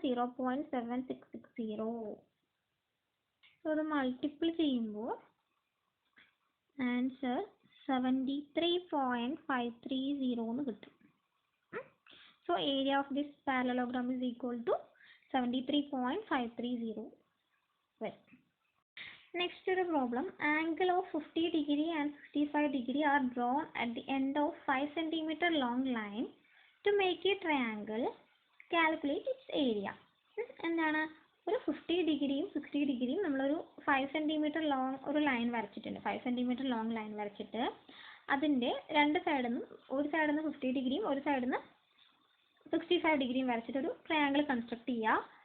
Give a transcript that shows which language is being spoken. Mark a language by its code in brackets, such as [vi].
[ml] 0.7660. So അത് multiple ചെയ്യുമ്പോൾ answer 73.530 എന്ന് കിട്ടും. So area of this parallelogram is equal to 73.530 വരും. [en] Next ഒരു problem. Angle of 50 degree and 55 degree are drawn at the end of 5 cm long line to make a triangle. Calculate its area. [ml] എന്താണ്? ഒരു 50 ഡിഗ്രിയും 60 ഡിഗ്രിയും നമ്മളൊരു 5 centimetre long ഒരു line വരച്ചിട്ടുണ്ട്. 5 centimetre long line വരച്ചിട്ട് അതിൻ്റെ രണ്ട് സൈഡിൽ നിന്നും ഒരു സൈഡിൽ നിന്ന് 50 ഡിഗ്രിയും ഒരു സൈഡിൽ നിന്ന് 65 ഡിഗ്രിയും വരച്ചിട്ടൊരു ട്രയാങ്കിൾ കൺസ്ട്രക്ട് ചെയ്യുക.